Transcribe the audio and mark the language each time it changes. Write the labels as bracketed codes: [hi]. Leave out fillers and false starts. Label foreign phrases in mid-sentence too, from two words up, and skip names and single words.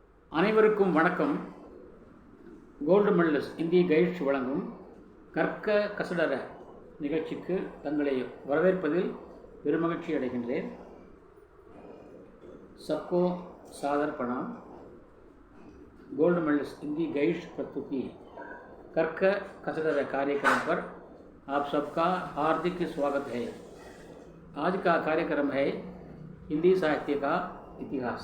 [ta] அனைவருக்கும் வணக்கம். [en] gold medalist [ta] இந்திய கைட்ஸ் வழங்கும் கற்க கசடர நிகழ்ச்சிக்கு தங்களை வரவேற்பதில் பெருமகிழ்ச்சி அடைகின்றேன். [hi] सबको सादर प्रणाम. [en] gold medalist [hi] हिंदी गाइड्स प्रस्तुति कर्क कसरत कार्यक्रम पर आप सबका हार्दिक स्वागत है. आज का कार्यक्रम है हिंदी साहित्य का इतिहास.